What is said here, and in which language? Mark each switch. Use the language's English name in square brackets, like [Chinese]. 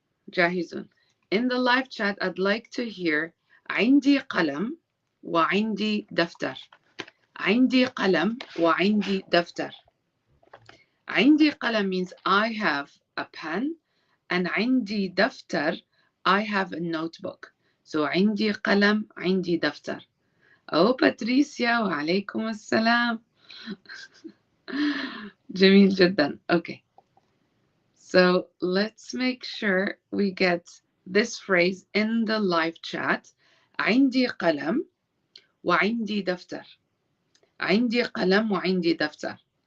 [Arabic] جاهزون. [English] In the live chat, I'd like to hear [Arabic] عندي قلم وعندي دفتر. عندي قلم وعندي دفتر. عندي قلم [English] means I have a pen, and [Arabic] عندي دفتر [English] I have a notebook. [Arabic] So عندي قلم عندي دفتر. Oh, باتريسيا وعليكم السلام. جميل جدا. Okay. [English] So let's make sure we get this phrase in the live chat. [Arabic] عندي قلم وعندي دفتر. عندي قلم وعندي دفتر.